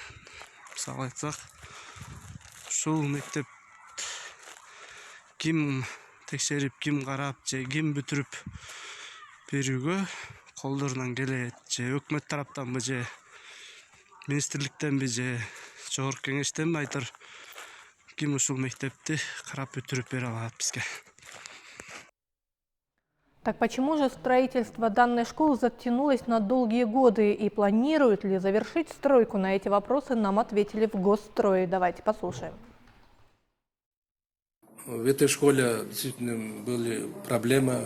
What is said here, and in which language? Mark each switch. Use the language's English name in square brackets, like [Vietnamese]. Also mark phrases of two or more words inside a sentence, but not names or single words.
[Kyrgyz] Мисалы айтсак, ушул мектеп ким текшерип, ким карап же ким бүтүрүп берүүгө колдорунан келет, же өкмөт тараптанбы, же министрликтенби, же жогорку кеңештенби айтор ким ушул мектепти карап бүтүрүп бере алат бизге. [Russian] Так почему же строительство данной школы затянулось на долгие годы и планируют ли завершить стройку? На эти вопросы нам ответили в Госстрое. Давайте послушаем. В этой школе действительно были проблемы.